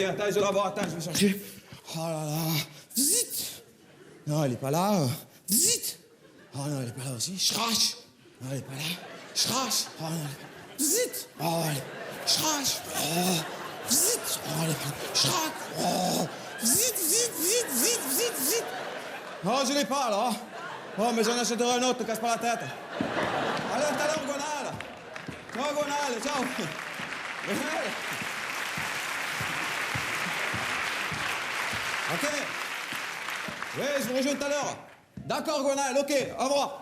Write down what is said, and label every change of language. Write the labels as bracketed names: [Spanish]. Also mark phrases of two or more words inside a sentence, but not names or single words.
[French] Attends, je vais l'avoir, attends, je vais chercher. Oh là là, zit. Non, elle est pas là. Zit. Oh non, elle est pas là aussi. Schrash. Non, elle est pas là. Schrash. Oh non, elle est pas là. Zit. Oh, elle est... Schrash. Oh. Zit. Oh, elle est pas là. Schrack. Oh. Zit, zit, zit, zit, zit, zit. Oh, je l'ai pas, là. Oh, mais j'en achèterai un autre, te casse pas la tête. Allez, à tout à l'heure, Gwenaël. Ciao, Gwenaël, ciao. Gwenaël. Ok. Oui, je vous rejoins tout à l'heure. D'accord, Gwenaël, ok, au revoir.